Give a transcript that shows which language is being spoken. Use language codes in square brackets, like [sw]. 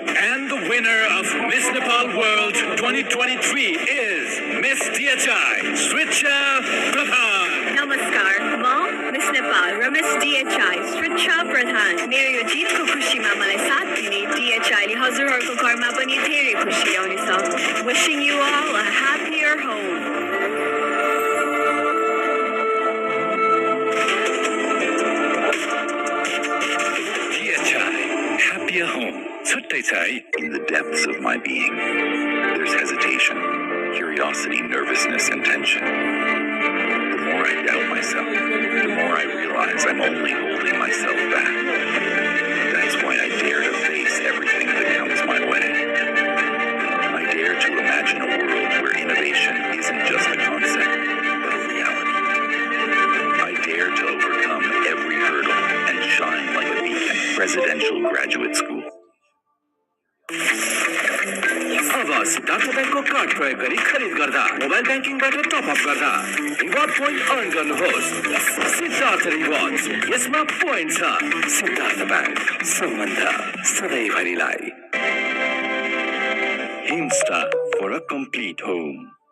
[en] And the winner of Miss Nepal World 2023 is Miss DHI, Switcha Pradhan. [ne] नमस्कार, म miss Nepal र miss DHI स्विच्छा प्रधान। मेरो यो जितको खुसीमा मलाई साथ दिने DHI ले हजुरहरूको घरमा पनि धेरै खुसी ल्याउनेछ। [en] Wishing you all a happier home. DHI, happier home. [ne] छुट्टै छ है. [en] In the depths of my being, there's hesitation, curiosity, nervousness, and tension. The more I doubt myself, the more I realize I'm only holding myself back. That's why I dare to face everything that comes my way. I dare to imagine a world where innovation isn't just a concept, but a reality. I dare to overcome every hurdle and shine like a beacon. Presidential Graduate School. [ne] अब सिद्धार्थ ब्याङ्कको card प्रयोग गरी खरिद गर्दा mobile ब्याङ्किङबाट top up गर्दा reward point earn गर्नुहोस्। Siddhartha rewards, यसमा point छ। सिद्धार्थ ब्याङ्क, सम्बन्ध सधैँभरिलाई। [en] Insta for a complete home.